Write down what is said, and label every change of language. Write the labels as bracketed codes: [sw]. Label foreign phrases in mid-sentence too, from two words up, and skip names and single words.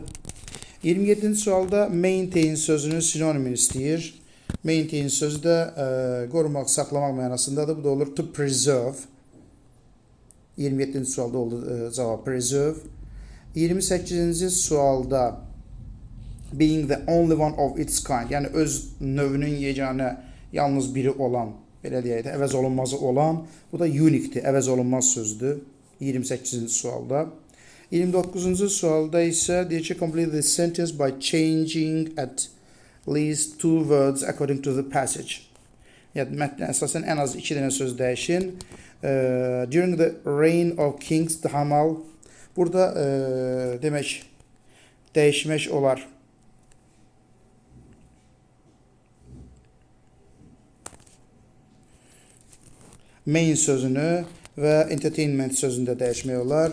[az] 27-ci sualda maintain sözünün sinonimini istəyir. Maintain sözü də qorumaq, saxlamaq mənasındadır. Bu da olur [en] to preserve. [az] 27-ci sualda oldu cavab preserve. 28-ci sualda [en] being the only one of its kind. [az] Yəni öz növünün yeganə, yalnız biri olan, belə deyək də, əvəz olunmazı olan. Bu da uniquedir, əvəz olunmaz sözdür. 28-ci sualda. 29-cu sualda isə deyir ki, [en] complete the sentence by changing at least 2 words according to the passage. [az] Yəni mətnə əsasən ən az 2 dənə söz dəyişin. [en] During the reign of kings Hamal. [az] Burada demək dəyişmək olar. Main sözünü və entertainment sözünü də dəyişmək olar.